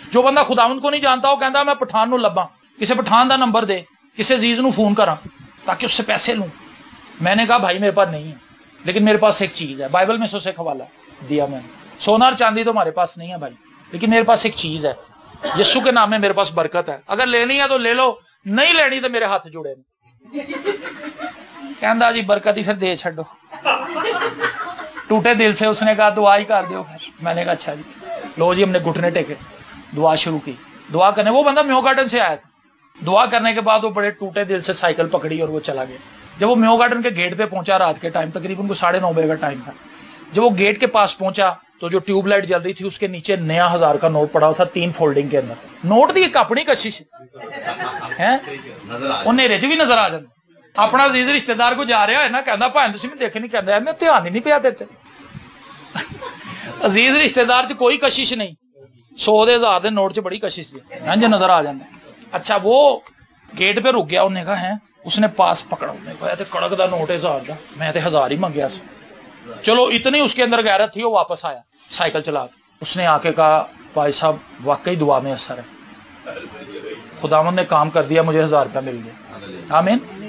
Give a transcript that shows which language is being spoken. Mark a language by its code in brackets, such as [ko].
[ur] جو بندہ خداوند کو نہیں جانتا وہ [pa] کہتا میں پٹھان نو لباں, کسی پٹھان دا نمبر دے, کسی عزیز نو فون کراں [ur] تاکہ اس سے پیسے لوں. میں نے کہا بھائی میرے پاس نہیں ہے, لیکن میرے پاس ایک چیز ہے. بائبل میں سے اسے حوالہ دیا میں نے. سونا اور چاندی تو ہمارے پاس نہیں ہے بھائی, لیکن میرے پاس ایک چیز ہے, یسوع کے نام میں میرے پاس برکت ہے. اگر لینی ہے تو لے لو, نہیں لینی تو میرے ہاتھ جڑے نہیں. [pa] کہندا جی برکت ہی پھر دے چھڈو. [ur] ٹوٹے دل سے اس نے کہا دعا ہی کر دیو. میں نے کہا اچھا جی. لو جی ہم نے گھٹنے ٹیکے, دعا شروع کی. دعا کرنے, وہ بندہ میو گارڈن سے آیا تھا. دعا کرنے کے بعد وہ بڑے ٹوٹے دل سے سائیکل پکڑی اور وہ چلا گیا. جب وہ میو گارڈن کے گیٹ پہ پہنچا رات کے ٹائم, تقریباً 9:30 بجے کا ٹائم تھا, جب وہ گیٹ کے پاس پہنچا تو جو ٹیوب لائٹ جل رہی تھی اس کے نیچے نیا 1000 کا نوٹ پڑا تھا, 3 فولڈنگ کے اندر. [pa] نوٹ دی ایک اپنی کشش ہے, نیرے چ بھی نظر آ جاتا. [ur] اپنا عزیز رشتے دار کو جا رہا ہے نا, [pa] کہندا بھائی تسی میں دیکھ نہیں, کہندا میں دھیان ہی نہیں پیا دیتے. عزیز رشتے دار چ کوئی کشش نہیں, 100 دے 1000 دے نوٹ چ بڑی کشش ہے, ہاں جی نظر آ جاتا. [ur] اچھا وہ گیٹ پہ رک گیا, انہوں نے کہا ہے, اس نے پاس پکڑا, انہوں نے کہا کڑک دا نوٹ ہے 1000 کا, [pa] میں تے 1000 ہی منگیا سی. [ur] چلو اتنی اس کے اندر غیرت تھی, وہ واپس آیا سائیکل چلا کے. اس نے آ کے کہا بھائی صاحب واقعی دعا میں اثر ہے, خداوند نے کام کر دیا, مجھے 1000 روپیہ مل گیا. آمین.